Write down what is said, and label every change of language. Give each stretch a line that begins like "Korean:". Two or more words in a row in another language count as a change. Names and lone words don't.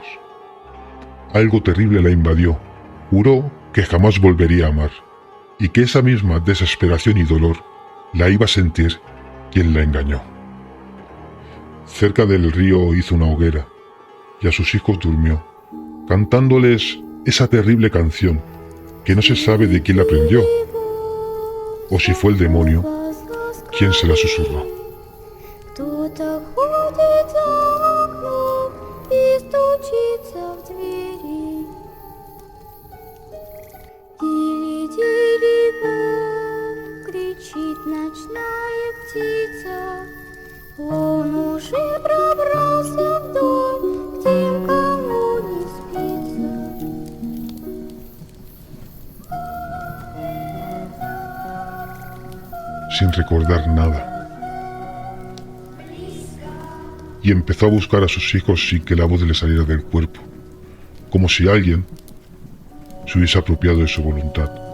Spanish: Algo terrible la invadió. Juró que jamás volvería a amar, y que esa misma desesperación y dolor la iba a sentir quien la engañó. Cerca del río hizo una hoguera, y a sus hijos durmió, cantándoles esa terrible canción que no se sabe de quién la aprendió, o si fue el demonio quien se la susurró.
Russian: Кто-то ходит за окном и стучится в двери. Тили-тили-бом, кричит ночная птица. Он уже пробрался в дом, где никому не спится.
Spanish: Sin recordar nada, y empezó a buscar a sus hijos sin que la voz le saliera del cuerpo, como si alguien se hubiese apropiado de su voluntad.